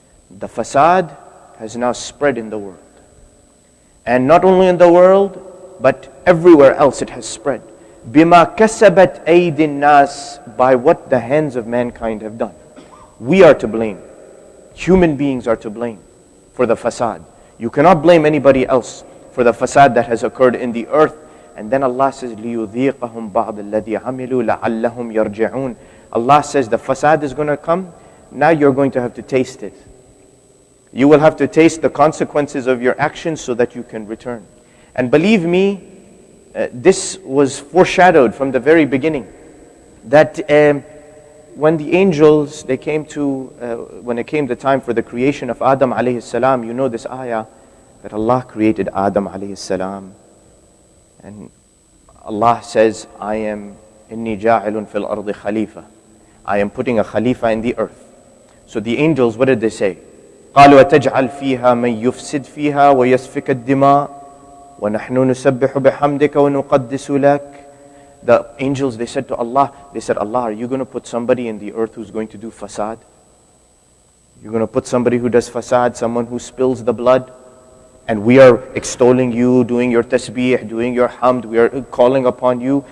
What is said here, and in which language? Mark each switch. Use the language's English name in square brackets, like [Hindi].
[English] The fasad has now spread in the world. And not only in the world, but everywhere else it has spread. [Arabic] بِمَا كَسَبَتْ أَيْدِ النَّاسِ, [English] by what the hands of mankind have done. We are to blame. Human beings are to blame for the fasad. You cannot blame anybody else for the fasad that has occurred in the earth. And then Allah says, [Arabic] لِيُذِيقَهُمْ بَعْضَ الَّذِي عَمِلُوا لَعَلَّهُمْ يَرْجِعُونَ. [English] Allah says the fasad is going to come. Now you're going to have to taste it. You will have to taste the consequences of your actions so that you can return. And believe me, this was foreshadowed from the very beginning. That when the angels, they came to, when it came the time for the creation of Adam alayhi salam, you know this ayah, that Allah created Adam alayhi salam. And Allah says, I am [Arabic] inni ja'ilun fil ardi khalifa. [English] I am putting a khalifa in the earth. So the angels, what did they say? [Arabic] قالوا أتجعل فيها من يفسد فيها ويسفك الدماء ونحن نسبح بحمدك ونقدس لك. [English] The angels, they said to Allah, Allah, are you going to put somebody in the earth who's going to do fasad? You're going to put somebody who does fasad, someone who spills the blood? And we are extolling you, doing your tasbih, doing your hamd, we are calling upon you.